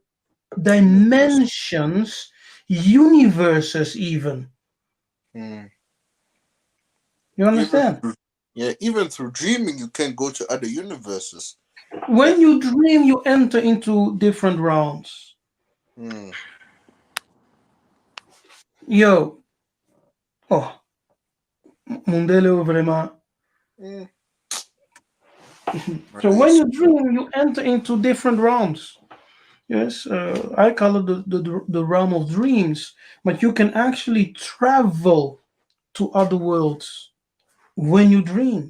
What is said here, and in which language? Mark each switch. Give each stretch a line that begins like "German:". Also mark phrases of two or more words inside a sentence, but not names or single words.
English: universe. dimensions, universes even. Mm. You Even understand? through, yeah, even through dreaming, you can go to other universes. When Like, you dream, you enter into different realms. mm,
French: Yo, oh,
Lingala: Mundele vraiment.
English: mm, So when nice. you dream, you enter into different realms. Yes, I call it the realm of dreams. But you can actually travel to other worlds when you dream.